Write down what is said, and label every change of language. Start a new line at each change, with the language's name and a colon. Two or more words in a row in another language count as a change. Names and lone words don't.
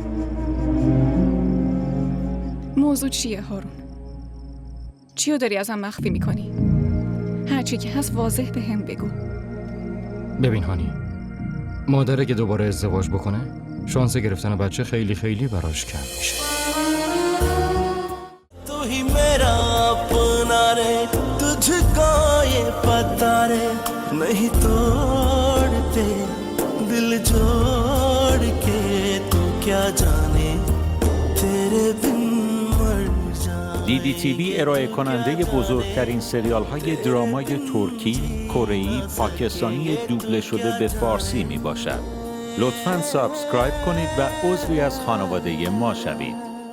Persian: موضوع چیه هارون؟ چیو داری ازم مخفی میکنی؟ هرچی که هست واضح به هم بگو. ببین هانی، مادر اگه دوباره ازدواج بکنه شانس گرفتن بچه خیلی خیلی براش کم میشه.
Hindi: तू ही मेरा अपना रे तुझको ये पता रे नहीं तोड़ते दिल जोड़ के तू क्या जाने तेरे बिन मर जाए.
Persian: DDTV ارائه کننده بزرگترین سریال های درامای ترکی، کره‌ای، پاکستانی دوبله شده به فارسی می باشد. لطفاً سابسکرایب کنید و عضوی از خانواده ما شوید.